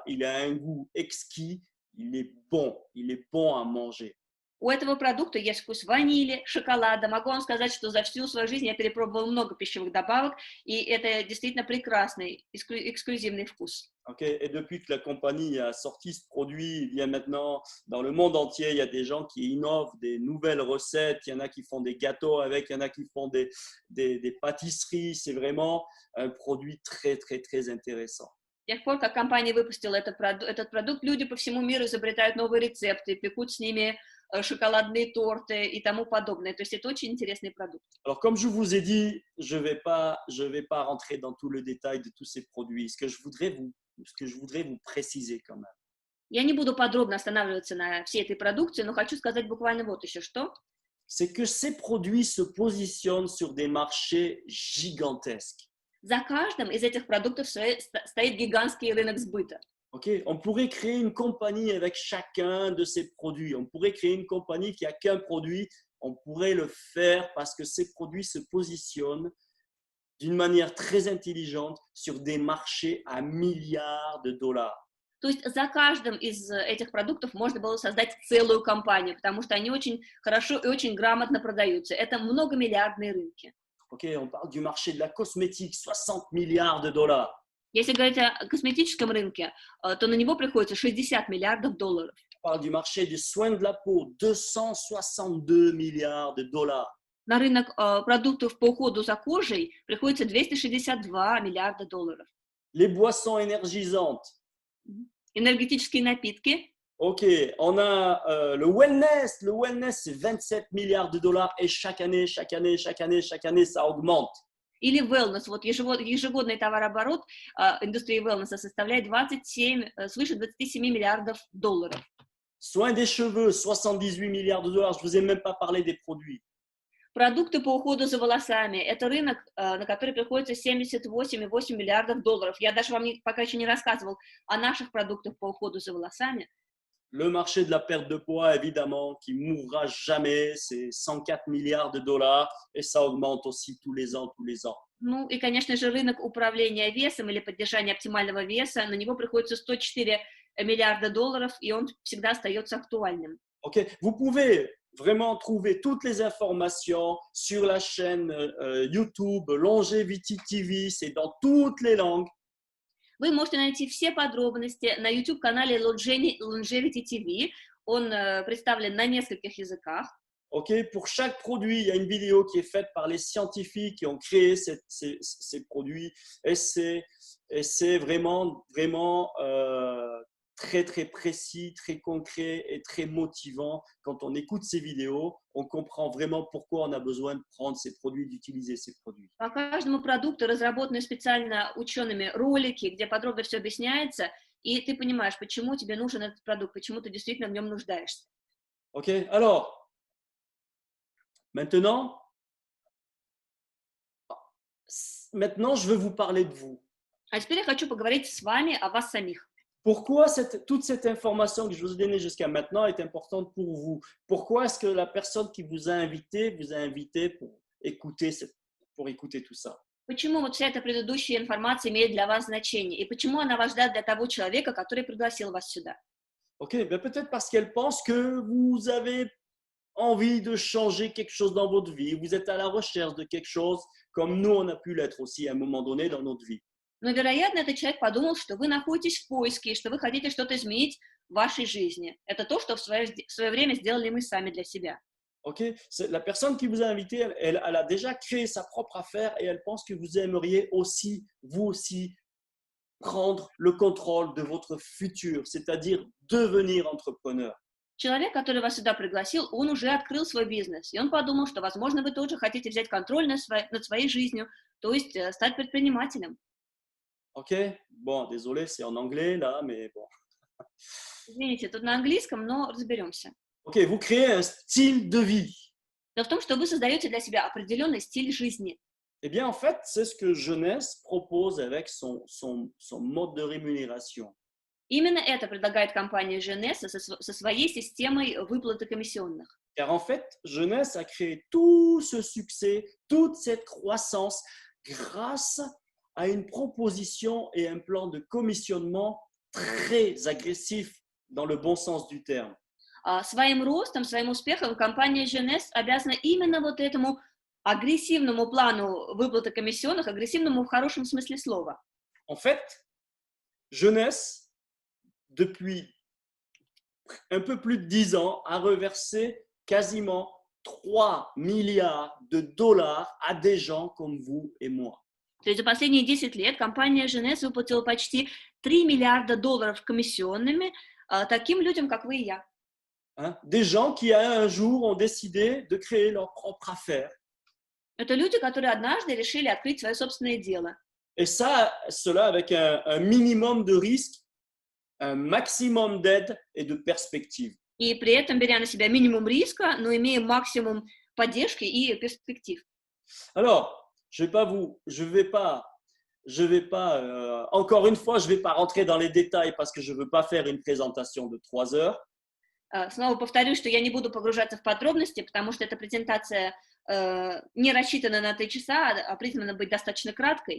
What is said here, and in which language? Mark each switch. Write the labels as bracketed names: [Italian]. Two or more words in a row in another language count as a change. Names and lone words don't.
[French] Il a un goût exquis, il est bon à manger. [Russian] У этого продукта есть вкус ванили, шоколада. Могу вам сказать, что за всю свою жизнь я перепробовала много пищевых добавок, и это действительно прекрасный, эксклюзивный вкус. [French] Okay. Et depuis que la compagnie a sorti ce produit, il y a maintenant dans le monde entier, il y a des gens qui innovent des nouvelles recettes. Il y en a qui font des gâteaux avec, il y en a qui font des pâtisseries. C'est vraiment un produit très intéressant. [Russian] С тех пор, как компания выпустила этот продукт, люди по всему миру изобретают новые рецепты, пекут с ними шоколадные торты и тому подобное. То есть это очень интересный продукт. [French] Alors, comme je vous ai dit, je vais pas rentrer dans tout le détail de tous ces produits. Ce que je voudrais vous préciser quand même. [Russian] Я не буду подробно останавливаться на всей этой продукции, но хочу сказать буквально вот еще что. [French] C'est que ces produits se positionnent sur des marchés gigantesques. [Russian] За каждым из этих продуктов стоит гигантский рынок сбыта. [French] Okay, on pourrait créer une compagnie avec chacun de ces produits. On pourrait créer une compagnie qui a qu'un produit. On pourrait le faire parce que ces produits se positionnent d'une manière très intelligente sur des marchés à milliards de dollars. [Russian] То есть за каждым из этих продуктов можно было создать целую компанию, потому что они очень хорошо и очень грамотно продаются. Это многомиллиардные рынки. [French] Okay, on parle du marché de la cosmétique, 60 milliards de dollars. [Russian] Если говорить о косметическом рынке, то на него приходится 60 миллиардов долларов. [French] On parle du marché des soins de la peau, 262 milliards de dollars. [Russian] На рынок продуктов по уходу за кожей приходится 262 миллиарда долларов. [French] Les boissons énergisantes. [Russian] Энергетические напитки. [French] Ok, on a le wellness. Le wellness, c'est 27 milliards de dollars et chaque année, ça augmente. [Russian] Или wellness. Вот ежегодный товарооборот индустрии wellness составляет свыше 27 миллиардов долларов. [French] Soins des cheveux, 78 milliards de dollars. Je ne vous ai même pas parlé des produits. [Russian] Продукты по уходу за волосами. Это рынок, на который приходится 78,8 миллиардов долларов. Я даже вам пока еще не рассказывал о наших продуктах по уходу за волосами. [French] Le marché de la perte de poids, évidemment, qui mourra jamais, c'est 104 milliards de dollars et ça augmente aussi tous les ans. [Russian] Ну и, конечно же, рынок управления весом или поддержания оптимального веса, на него приходится 104 миллиарда долларов, и он всегда остается актуальным. [French] Okay. Vous pouvez vraiment trouver toutes les informations sur la chaîne YouTube Longevity TV, c'est dans toutes les langues. [Russian] Вы можете найти все подробности на YouTube-канале Longevity TV. Он представлен на нескольких языках. [French] Okay. Pour chaque produit, il y a une vidéo qui est faite par les scientifiques qui ont créé ces produits. Et c'est vraiment très précis, très concret et très motivant. Quand on écoute ces vidéos, on comprend vraiment pourquoi on a besoin de prendre ces produits, d'utiliser ces produits. [Russian] По каждому продукту разработаны специально учеными ролики, где подробно все объясняется, и ты понимаешь, почему тебе нужен этот продукт, почему ты действительно в нем нуждаешься. [French] Ok, alors, maintenant, je veux vous parler de vous. [Russian] А теперь я хочу поговорить с вами о вас самих. [French] Pourquoi toute cette information que je vous ai donnée jusqu'à maintenant est importante pour vous? Pourquoi est-ce que la personne qui vous a invité pour écouter tout ça? [Russian] Почему вот вся эта предыдущая информация имеет для вас значение? И почему она важна для того человека, который пригласил вас сюда? [French] Ok, ben peut-être parce qu'elle pense que vous avez envie de changer quelque chose dans votre vie. Vous êtes à la recherche de quelque chose comme nous, on a pu l'être aussi à un moment donné dans notre vie. [Russian] Но, вероятно, этот человек подумал, что вы находитесь в поиске, что вы хотите что-то изменить в вашей жизни. Это то, что в свое время сделали мы сами для себя. [French] Ok? La personne qui vous a invité, elle a déjà créé sa propre affaire et elle pense que vous aimeriez aussi, vous aussi, prendre le contrôle de votre futur, c'est-à-dire devenir entrepreneur. [Russian] Человек, который вас сюда пригласил, он уже открыл свой бизнес, и он подумал, что, возможно, вы тоже хотите взять контроль над своей жизнью, то есть стать предпринимателем. [French] Ok? Bon, désolé, c'est en anglais là, mais bon. [Russian] Извините, тут на английском, но разберемся. [French] Ok, vous créez un style de vie. [Russian] Но в том, что вы создаете для себя определенный стиль жизни. [French] Eh bien, en fait, c'est ce que Jeunesse propose avec son mode de rémunération. [Russian] Именно это предлагает компания Женеса со своей системой выплаты комиссионных. [French] Car en fait, Jeunesse a créé tout ce succès, toute cette croissance grâce à une proposition et un plan de commissionnement très agressif dans le bon sens du terme. [Russian] Своим ростом, своим успехом компания Женес обязана именно вот этому агрессивному плану выплаты комиссионных, агрессивному в хорошем смысле слова. [French] En fait, Jeunesse, depuis un peu plus de 10 ans, a reversé quasiment 3 milliards de dollars à des gens comme vous et moi. [Russian] То есть за последние 10 лет компания Женес выплатила почти 3 миллиарда долларов комиссионными таким людям, как вы и я. [French] Des gens qui un jour ont décidé de créer leur propre affaire. [Russian] Это люди, которые однажды решили открыть свое собственное дело. [French] Et ça, cela avec un minimum de risque, un maximum d'aide et de perspective. [Russian] И при этом беря на себя минимум риска, но имея максимум поддержки и перспектив. [French] Alors, je vais pas, encore une fois, je vais pas rentrer dans les détails parce que je veux pas faire une présentation de 3 heures. [Russian] Снова повторюсь, что я не буду погружаться в подробности, потому что эта презентация не рассчитана на 3 часа, а призвана быть достаточно краткой.